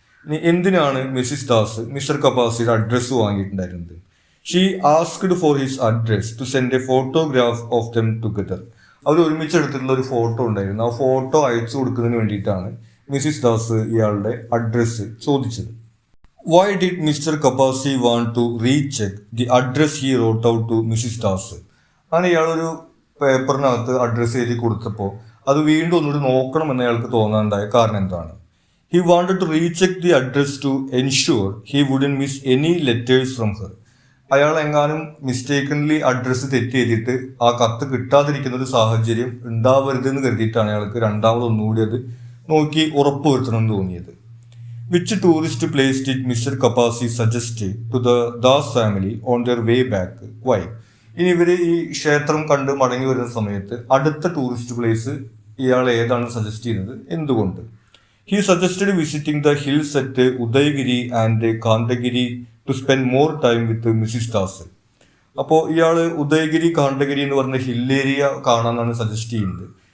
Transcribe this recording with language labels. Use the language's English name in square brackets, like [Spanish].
[Malayalam] ഇനി എന്തിനാണ് Mrs Das mister കപ്പാസിയുടെ address വാങ്ങിയിട്ടുണ്ടായിരുന്നത്? [English] She asked for his address to send a photograph of them together. [Malayalam] അവർ ഒരുമിച്ചെടുത്തിട്ടുള്ള ഒരു photo ഉണ്ടായിരുന്നു. ആ photo അയച്ചു കൊടുക്കുന്നതിന് വേണ്ടിയിട്ടാണ് മിസ്സിസ് ദാസ് ഇയാളുടെ അഡ്രസ്സ് ചോദിച്ചത്. [English] Why did Mr. Kapasi want to recheck the address he wrote out to Mrs. Das? [Malayalam] അങ്ങനെ ഇയാളൊരു പേപ്പറിനകത്ത് അഡ്രസ്സ് എഴുതി കൊടുത്തപ്പോൾ അത് വീണ്ടും ഒന്നുകൂടി നോക്കണം എന്ന് അയാൾക്ക് തോന്നാനുണ്ടായ കാരണം എന്താണ്? [English] He wanted to recheck the address to ensure he wouldn't miss any letters from her. [Malayalam] അയാൾ എങ്ങാനും മിസ്റ്റേക്കൻലി അഡ്രസ്സ് തെറ്റ് ചെയ്തിട്ട് ആ കത്ത് കിട്ടാതിരിക്കുന്ന ഒരു സാഹചര്യം ഉണ്ടാവരുതെന്ന് കരുതിയിട്ടാണ് അയാൾക്ക് രണ്ടാമത് ഒന്നുകൂടി അത് നോക്കി ഉറപ്പുവരുത്തണമെന്ന് തോന്നിയത്. [English] Which tourist place did Mr. Kapasi suggest to the Das family on their way back? Why? [Malayalam] ഇനി ഇവര് ഈ ക്ഷേത്രം കണ്ട് മടങ്ങി വരുന്ന സമയത്ത് അടുത്ത ടൂറിസ്റ്റ് പ്ലേസ് ഇയാൾ ഏതാണ് സജസ്റ്റ് ചെയ്യുന്നത്? എന്തുകൊണ്ട്? [English] He suggested visiting the hills at Udayagiri and Kanthagiri to spend more time with Mrs Das. [Malayalam] അപ്പോൾ ഇയാൾ ഉദയഗിരി കാന്തഗിരി എന്ന് പറഞ്ഞ ഹിൽ ഏരിയ കാണാനാണ് സജസ്റ്റ് ചെയ്യുന്നത്.